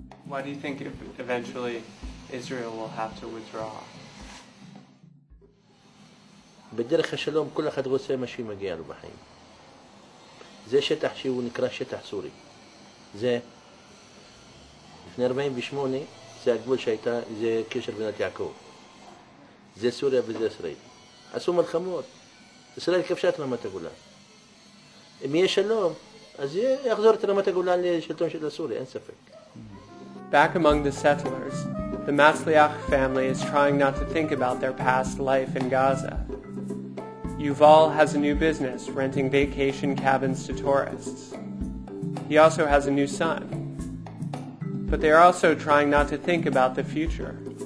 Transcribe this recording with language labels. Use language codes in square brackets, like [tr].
[en] Why do you think eventually Israel will have to withdraw? [he] בדרך השלום כל אחד רוצה מה שמגיע לו בחיים. זה שטח שהוא נקרא שטח סורי. זה לפני 48 זה הגבול שהייתה, זה קשר בנת יעקב. זה סוריה וזה ישראל. עשו מלחמות. ישראל כבשה את רמת הגולן. אם יהיה שלום, אז יחזור את רמת הגולן לשלטון של הסורי, אין ספק. [en] Back among the settlers, the Matzliach family is trying not to think about their past life in Gaza. Yuval has a new business renting vacation cabins to tourists. He also has a new son. But they are also trying not to think about the future.